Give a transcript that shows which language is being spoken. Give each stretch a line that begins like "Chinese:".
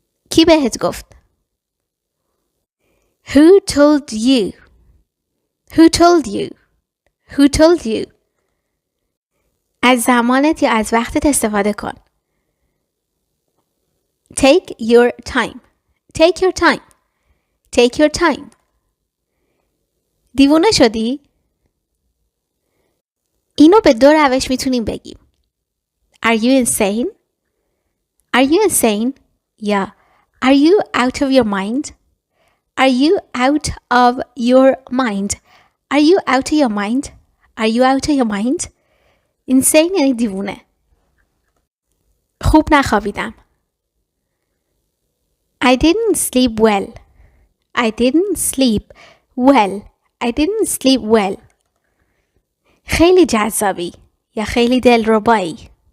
Persian: کی بهت گفت؟
English: Who told you? Who told you? Who told you?
Persian: از زمانت یا از وقتت استفاده کن.
English: Take your time. Take your time. Take your time.
Persian: دیوونه شدی؟ اینو به دو روش میتونیم بگیم.
English: Are you insane? Are you insane?
Persian: یا
English: Are you out of your mind? Are you out of your mind? Are you out of your mind? Are you out of your mind?
Persian: insane یعنی دیوونه. خوب نخوابیدم.
English: I didn't sleep well. I didn't sleep well. I didn't sleep well.
Persian: خیلی جذابی یا خیلی دلربایی.